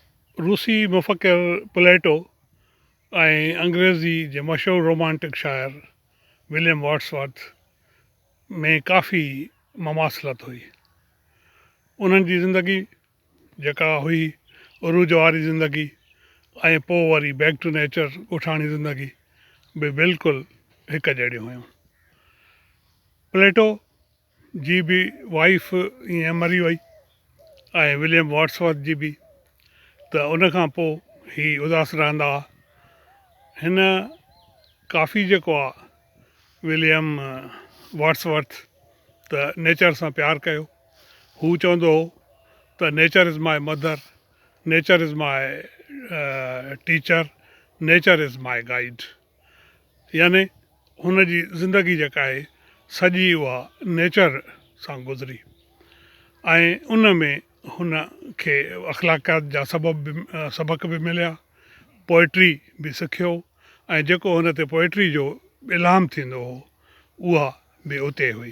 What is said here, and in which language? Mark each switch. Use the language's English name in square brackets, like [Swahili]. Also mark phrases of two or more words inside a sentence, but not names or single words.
[Sindhi] रूसी मुफ़क़िर प्लेटो ऐं अंग्रेज़ी जे मशहूरु रोमांटिक शाइर विलियम वर्ड्सवर्थ में काफ़ी ममासिलत हुई। उन्हनि जी ज़िंदगी जेका हुई उरूज वारी ज़िंदगी ऐं पोइ वरी [English] back to nature [Sindhi] ॻोठाणी ज़िंदगी बि बिल्कुलु हिकु जहिड़ियूं हुयूं। प्लेटो जी बि वाइफ ईअं मरी वई ऐं विलियम वर्ड्सवर्थ जी बि, त उन खां पोइ ही उदास रहंदा हुआ। हिन काफ़ी जेको आहे विलियम वर्ड्सवर्थ त नेचर सां प्यारु कयो। हू चवंदो हो त [English] nature is my mother, nature is my teacher, nature is my guide. [Sindhi] याने हुन जी ज़िंदगी जेका आहे सॼी उहा नेचर सां गुज़री ऐं उन में हुन खे अख़लाक़ियात जा सबक बि मिलिया, पोइट्री बि सिखियो ऐं जेको हुन ते पोइट्री जो इल्हाम थींदो हो उहा बि उते हुई।